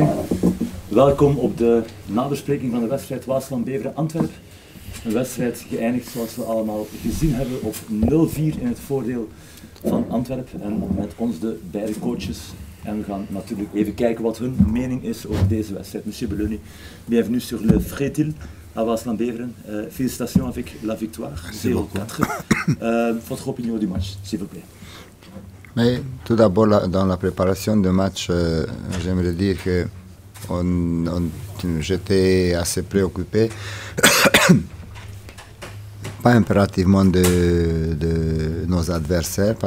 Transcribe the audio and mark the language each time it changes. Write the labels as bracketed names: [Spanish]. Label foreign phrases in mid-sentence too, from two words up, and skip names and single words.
[Dutch] Welkom op de nabespreking van de wedstrijd Waasland-Beveren-Antwerpen. Een wedstrijd geëindigd zoals we allemaal gezien hebben op 0-4 in het voordeel van Antwerpen. En met ons de beide coaches. En we gaan natuurlijk even kijken wat hun mening is over deze wedstrijd. [French] Monsieur Belloni, bienvenue sur le Frétil à Waasland-Beveren. Félicitations avec la victoire 0-4. Votre opinion du match, s'il vous plaît. Mais tout d'abord, dans la préparation du match, j'aimerais dire que j'étais assez préoccupé, pas impérativement de nos adversaires, parce